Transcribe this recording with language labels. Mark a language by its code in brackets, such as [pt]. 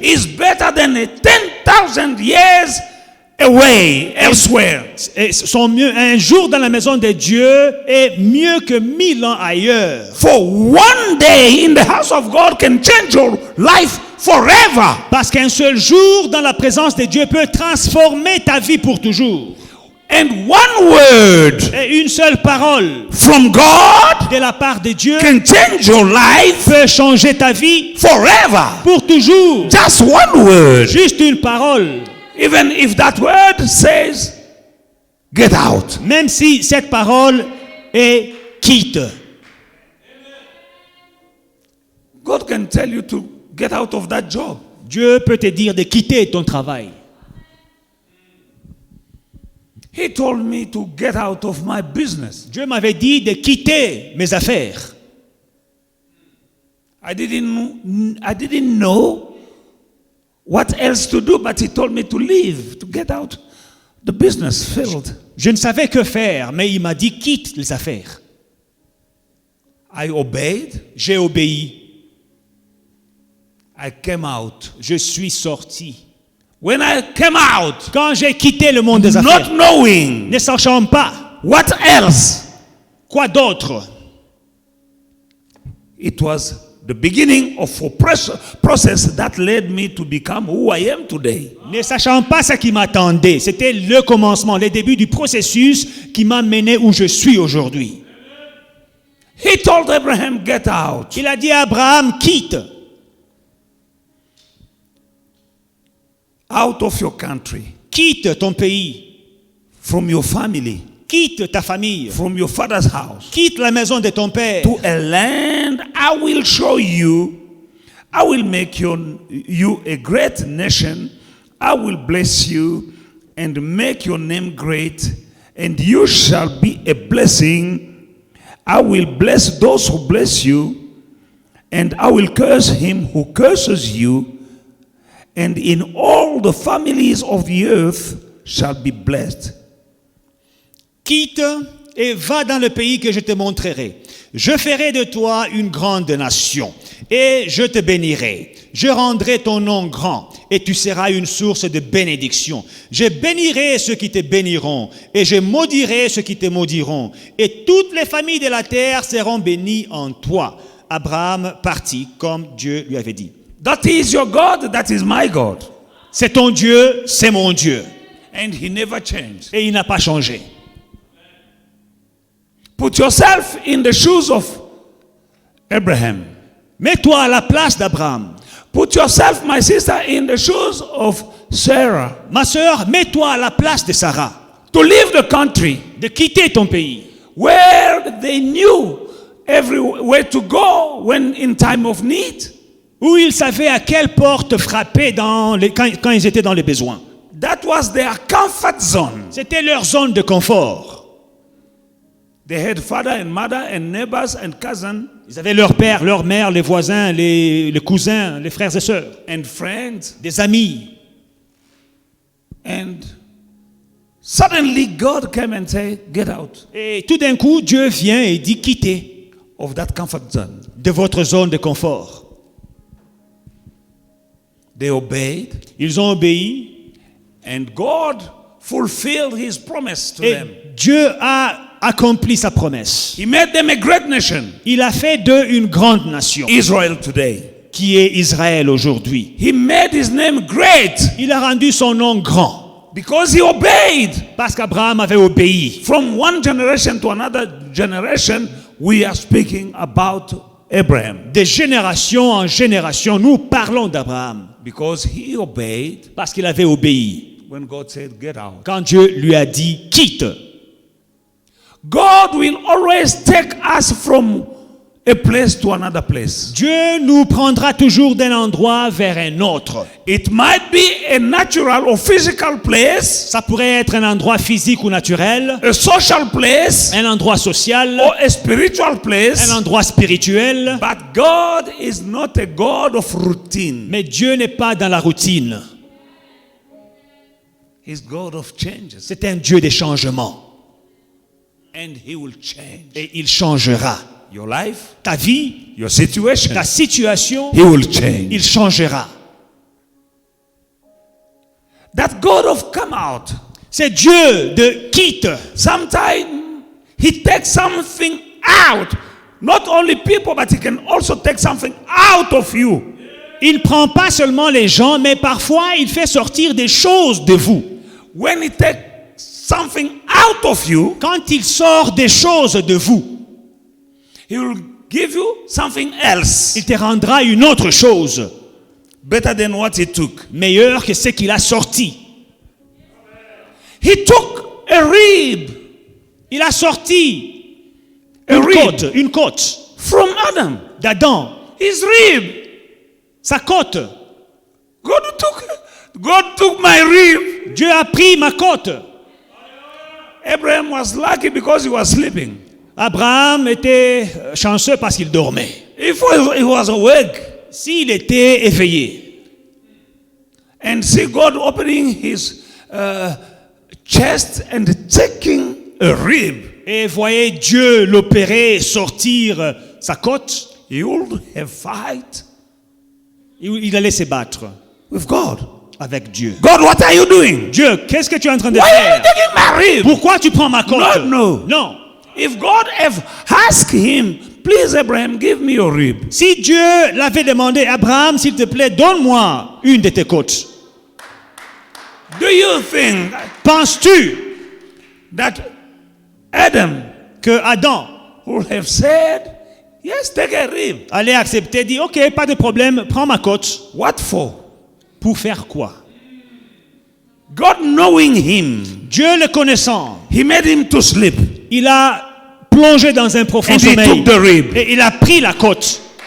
[en] is better than 10,000 years away elsewhere. [fr] Un jour dans la maison de Dieu est mieux que 1000 ans ailleurs. [en] For one day in the house of God can change your life forever. [fr] Parce qu'un seul jour dans la présence de Dieu peut transformer ta vie pour toujours. [en] And one word [fr] Et une seule parole [en] from God [fr] de la part de Dieu [en] can change your life [fr] peut changer ta vie [en] forever. [fr] pour toujours. [en] Just one word. [fr] Juste une parole. [en] Even if that word says, get out. [fr] Même si cette parole est quitte. [en] God can tell you to get out of that job. [fr] Dieu peut te dire de quitter ton travail. [en] He told me to get out of my business. [fr] Dieu m'avait dit de quitter mes affaires. [en] I didn't know what else to do, but he told me to leave, to get out the business field. [fr] Je ne savais que faire, mais il m'a dit quitte les affaires. [en] I obeyed. [fr] J'ai obéi. [en] I came out. [fr] Je suis sorti. [en] When I came out, [fr] Quand j'ai quitté le monde des affaires, [en] not knowing [fr] ne sachant pas [en] what else, [fr] quoi d'autre, [en] it was the beginning of a process that led me to become who I am today. [fr] ne sachant pas ce qui m'attendait, c'était le commencement, le début du processus qui m'a mené où je suis aujourd'hui. [en] He told Abraham, get out. [fr] Il a dit à Abraham, quitte. [en] Out of your country, [fr] Quitte ton pays. [en] from your family, [fr] Quitte ta famille. [en] from your father's house, [fr] Quitte la maison de ton père. [en] to a land I will show you. I will make you a great nation. I will bless you and make your name great, and you shall be a blessing. I will bless those who bless you, and I will curse him who curses you. And in all the families of the earth shall be blessed. [fr] Quitte et va dans le pays que je te montrerai. Je ferai de toi une grande nation et je te bénirai. Je rendrai ton nom grand et tu seras une source de bénédiction. Je bénirai ceux qui te béniront et je maudirai ceux qui te maudiront. Et toutes les familles de la terre seront bénies en toi. Abraham partit comme Dieu lui avait dit. [en] That is your God, that is my God. [fr] C'est ton Dieu, c'est mon Dieu. [en] And he never changed. [fr] Et il n'a pas changé. [en] Put yourself in the shoes of Abraham. [fr] Mets-toi à la place d'Abraham. [en] Put yourself, my sister, in the shoes of Sarah. [fr] Ma sœur, mets-toi à la place de Sarah. [en] To leave the country [fr] De quitter ton pays. [en] where they knew where to go when in time of need. [fr] Où ils savaient à quelle porte frapper quand ils étaient dans les besoins. [en] That was their comfort zone. [fr] C'était leur zone de confort. [en] They had father and mother and neighbors and cousins [fr] Ils avaient leur père, leur mère, les voisins, les cousins, les frères et sœurs, [en] and friends. [fr] des amis. [en] And suddenly God came and said, get out [fr] Et tout d'un coup, Dieu vient et dit quittez [en] of that comfort zone. [fr] de votre zone de confort. [en] They obeyed, [fr] Ils ont obéi [en] and God fulfilled his promise to [fr] et [en] them. [fr] Dieu a accompli sa promesse. [en] He made them a great nation, [fr] Il a fait d'eux une grande nation [en] Israel today. [fr] qui est Israël aujourd'hui. [en] He made his name great [fr] Il a rendu son nom grand [en] because he obeyed. [fr] Parce qu'Abraham avait obéi. [en] From one generation to another generation, we are speaking about Abraham. [fr] De génération en génération, nous parlons d'Abraham. [en] Because he obeyed [fr] Parce qu'il avait obéi. [en] when God said, get out. [fr] Quand Dieu lui a dit, quitte. [en] God will always take us from a place to another place. [fr] Dieu nous prendra toujours d'un endroit vers un autre. [en] It might be a natural or physical place, [fr] Ça pourrait être un endroit physique ou naturel, [en] a social place, [fr] un endroit social, [en] or a spiritual place. [fr] un endroit spirituel. [en] But God is not a God of routine. [fr] Mais Dieu n'est pas dans la routine. [en] He's God of changes. [fr] C'est un Dieu des changements. [en] And he will change [fr] Et il changera. [en] your life, [fr] Ta vie, [en] your situation. [fr] ta situation, [en] He will change. [fr] il changera. [en] That God of come out. [fr] C'est Dieu de quitte. [en] Sometimes he takes something out. Not only people, but he can also take something out of you. [fr] Il ne prend pas seulement les gens, mais parfois il fait sortir des choses de vous. [en] When he takes something out of you, [fr] Quand il sort des choses de vous, [en] he will give you something else. [fr] il te rendra une autre chose, [en] Better than what he took. [fr] meilleure que ce qu'il a sorti. [en] He took a rib [fr] Il a sorti [en] A rib. [fr] une côte [en] from Adam. [fr] d'Adam, [en] His rib. [fr] sa côte. [en] God took my rib. [fr] Dieu a pris ma côte. [en] Abraham was lucky because he was sleeping. [fr] Abraham était chanceux parce qu'il dormait. [en] If he was awake [fr] S'il était éveillé, [en] and see God opening his chest and taking a rib, [fr] et voyait Dieu l'opérer et sortir sa côte, [en] he would have fight [fr] il allait se battre [en] with God. [fr] avec Dieu. [en] God, what are you doing? [fr] Dieu, qu'est-ce que tu es en train de [en] Why are you taking my rib? [fr] Pourquoi tu prends ma côte? [en] No. [fr] Non. [en] If God have asked him, please Abraham, give me your rib. [fr] Si Dieu l'avait demandé, Abraham, s'il te plaît, donne-moi une de tes côtes. [en] Do you think [fr] Penses-tu [en] that Adam [fr] que Adam [en] would have said, yes, take a rib? [fr] allait accepter, dit, ok, pas de problème, prends ma côte. [en] What for? [fr] Pour faire quoi? [en] God knowing him, [fr] Dieu le connaissant, [en] he made him to sleep. [fr] il a plongé dans un profond [en] And he [fr] sommeil. [en] took the rib. [fr] Et il a pris la côte.